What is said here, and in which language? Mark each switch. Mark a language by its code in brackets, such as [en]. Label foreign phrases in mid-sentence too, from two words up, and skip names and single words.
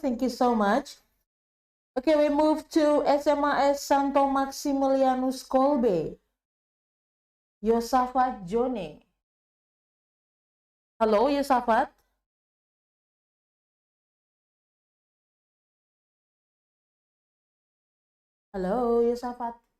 [en] Thank you so much. Okay, we move to SMAS Santo Maximilianus Kolbe. Yosafat Joni. Hello, Yosafat. Hello, Yosafat.